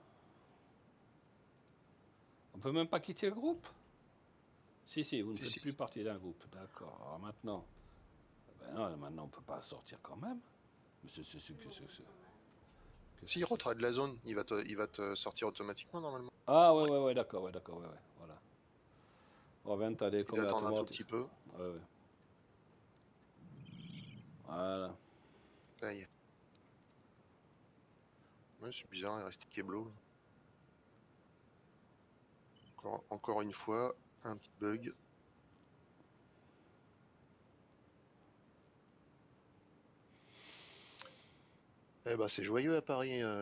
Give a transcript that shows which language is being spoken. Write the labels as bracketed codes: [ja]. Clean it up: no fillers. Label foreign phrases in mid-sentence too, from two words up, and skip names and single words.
[fr] On peut même pas quitter le groupe? Si, vous ne Si, faites si. plus partie d'un groupe. D'accord. Alors maintenant. Ben non, maintenant on peut pas sortir quand même. Mais c'est. Si, retrait de la zone, il va te sortir automatiquement normalement. Ah ouais, d'accord, ouais, voilà. [sv] Oh, vänta, det [fr] Il [sv] kommer [fr] attend un tout [sv] automatiskt. [fr] petit peu. Ouais. Voilà. Ça y est. Ouais, c'est bizarre, il est resté Keblo. Encore une fois, un petit bug. Eh ben, c'est joyeux à Paris.